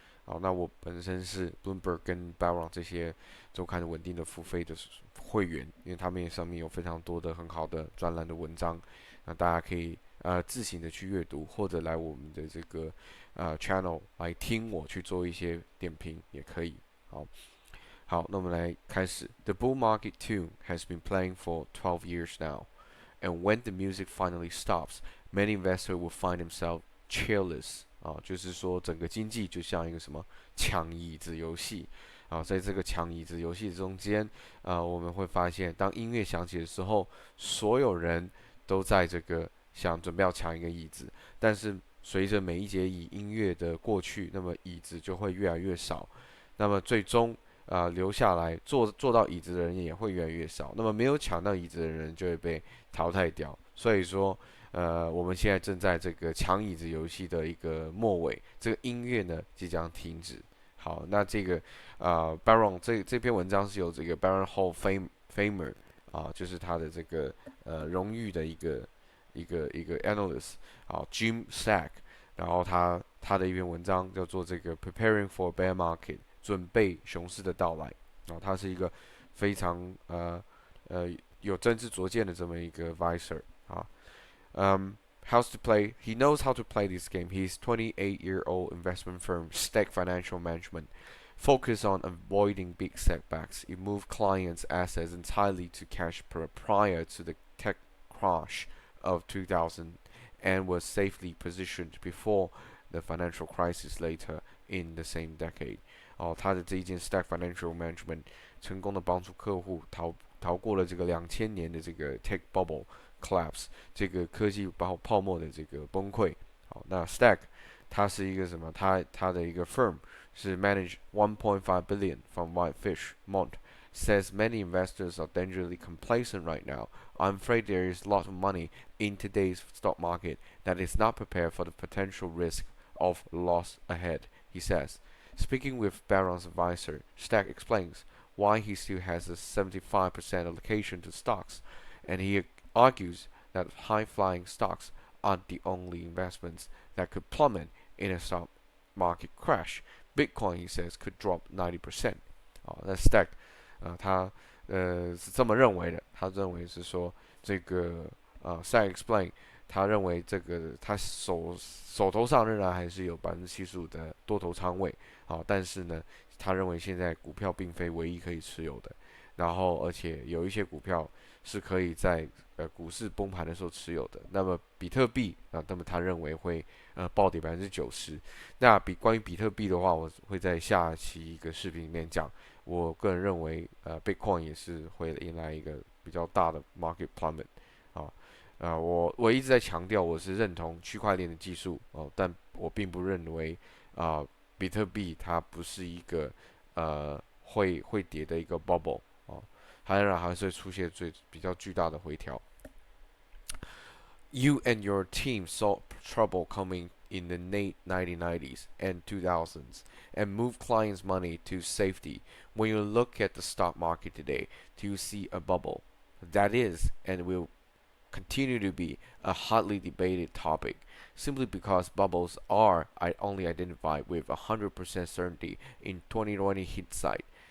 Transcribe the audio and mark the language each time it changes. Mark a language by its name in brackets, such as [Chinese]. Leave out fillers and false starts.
[Chinese] 好，那我本身是 Bloomberg 跟 Barron 这些周刊的稳定的付费的会员，因为他们上面有非常多的很好的专栏的文章，那大家可以自行的去阅读，或者来我们的这个channel 来听我去做一些点评也可以。好，那我们来开始。 [English] The bull market tune has been playing for 12 years now, and when the music finally stops, many investors will find themselves cheerless。 [Chinese] 就是说整个经济就像一个什么抢椅子游戏在这个抢椅子游戏中间我们会发现，当音乐响起的时候，所有人都在这个准备要抢一个椅子，但是随着每一节音乐的过去，那么椅子就会越来越少，那么最终留下来坐到椅子的人也会越来越少，那么没有抢到椅子的人就会被淘汰掉。所以说我们现在正在这个抢椅子游戏的一个末尾，这个音乐呢即将停止。好，那这个Barron 这篇文章是由这个 Barron Hall Famer 就是他的这个荣誉的一个 analyst Jim Sack， 然后他的一篇文章叫做这个 Preparing for Bear Market，准备熊市的到来。他是一个非常有真知灼见的这么一个 advisor how's to play? [English] He knows how to play this game. His 28-year-old investment firm, Stack Financial Management, focused on avoiding big setbacks. It moved clients' assets entirely to cash prior to the tech crash of 2000 and was safely positioned before the financial crisis later in the same decade. [Chinese] 他的这一件 Stack Financial Management 成功的帮助客户逃过了这个2000年的这个 tech bubble collapse，这个科技泡沫的这个崩溃。好，那 Stack 它是一个什么？它的一个 firm 是 manage 1.5 billion from Whitefish Mont。 [English] Says many investors are dangerously complacent right now. I'm afraid there is a lot of money in today's stock market that is not prepared for the potential risk of loss ahead, he says. Speaking with Barron's advisor, Stack explains why he still has a 75% allocation to stocks, and he argues that high-flying stocks aren't the only investments that could plummet in a stock market crash. Bitcoin, he says, could drop 90%. [Chinese] 那 Stack 他是这么认为的，他认为是说这个 Stack explain，他认为这个他手头上仍然还是有75%的多头仓位但是呢，他认为现在股票并非唯一可以持有的，然后而且有一些股票是可以在股市崩盘的时候持有的。那么比特币那么他认为会暴跌90%。那关于比特币的话，我会在下期一个视频里面讲。我个人认为Bitcoin 也是会迎来一个比较大的 market plummet。我一直在强调我是认同区块链的技术但我并不认为比特币它不是一个会跌的一个 bubble 当然还是会出现比较巨大的回调。 [English] You and your team saw trouble coming in the late 1990s and 2000s and moved clients' money to safety. When you look at the stock market today, do you see a bubble? That is and will continue to be a hotly debated topic, simply because bubbles are only identified with 100% certainty in 2020 hindsight.